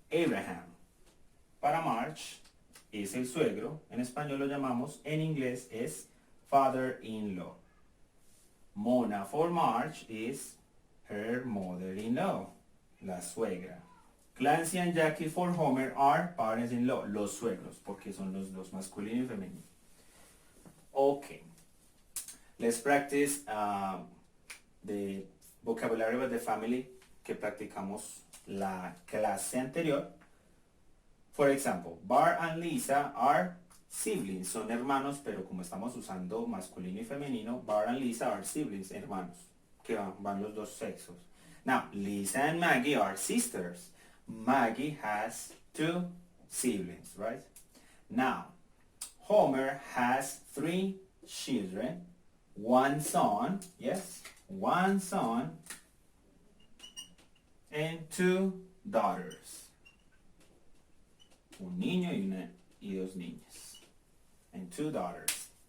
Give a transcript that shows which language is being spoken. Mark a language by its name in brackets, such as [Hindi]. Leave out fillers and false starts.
[Spanish] Abraham, para March, es el suegro. En español lo llamamos, en inglés es father-in-law. [English] Mona for March is her mother-in-law, [Spanish] la suegra. [English] Clancy and Jackie for Homer are parents-in-law, [Spanish] los suegros, porque son los dos, masculino y femenino. Okay. [English] Let's practice the vocabulary of the family [Spanish] que practicamos la clase anterior. [English] For example, Bart and Lisa are siblings, [Spanish] son hermanos, pero como estamos usando masculino y femenino, [English] Bart and Lisa are siblings, [Spanish] hermanos, que van los dos sexos. [English] Now, Lisa and Maggie are sisters. Maggie has 2 siblings, right? Now, Homer has 3 children, 1 son, yes, 1 son, and 2 daughters. [Spanish] Un niño y 2 niñas. [English] And 2 daughters.